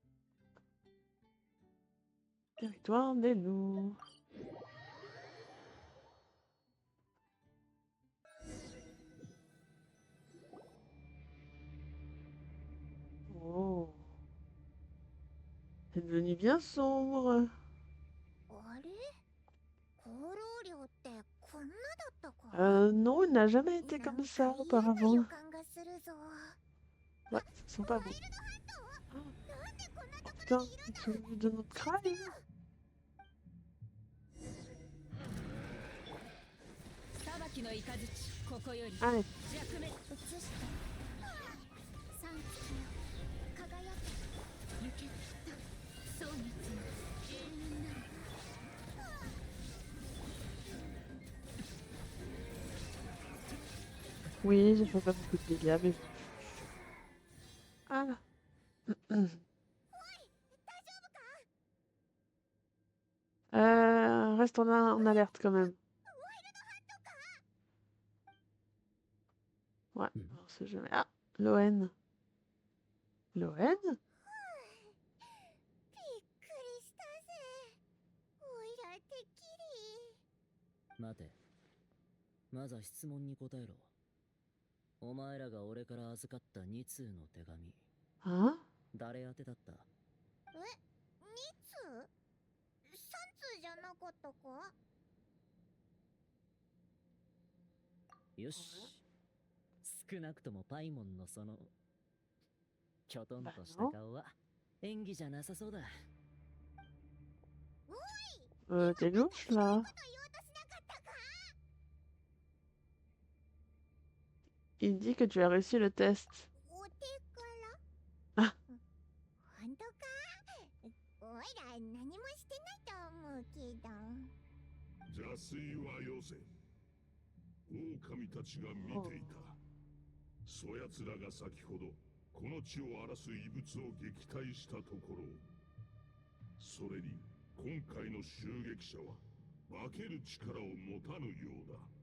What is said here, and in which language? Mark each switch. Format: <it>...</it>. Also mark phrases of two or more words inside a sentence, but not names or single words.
<fr>Territoire des loups. Oh. C'est devenu bien sombre.</fr> <ja>あれ、放浪寮ってこんなだったか。</ja> <fr>Non, il n'a jamais été comme ça</fr> <ja>なんか嫌な</ja> <fr>auparavant.</fr> <ja>予感がするぞ。</ja> <fr>Ouais, ça sent pas bon. Oh putain, ils sont venus de notre crâne.</fr> <ja>裁きの雷ここより</ja> <fr>Allez,</fr> <ja>弱め映して三月よ輝け行けきっとそうにつの永遠になる</ja> <fr>oui, j'ai fait pas beaucoup de dégâts, mais... Ah. Reste en alerte quand même. Ouais, on sait jamais. Ah, Loen. Loen?</fr> <ja>びっくりしたぜおいらてっきり待て。まずは質問に答えろ。お前らが俺から預かった2通の手紙。</ja> <fr>Hein?</fr> <ja>誰宛てだった？え2通3通じゃなかったかよし。少なくともパイモンのそのきょとんとした顔は演技じゃなさそうだ。</ja> <fr>T'es louche là. Il dit que tu as réussi le test.</fr> <ja>お手からあ本当かおいら何もしてないと思うけど邪推はよせ。狼たちが見ていた。そやつらが先ほどこの地を荒らす異物を撃退したところ、それに今回の襲撃者は化ける力を持たぬようだ。</ja>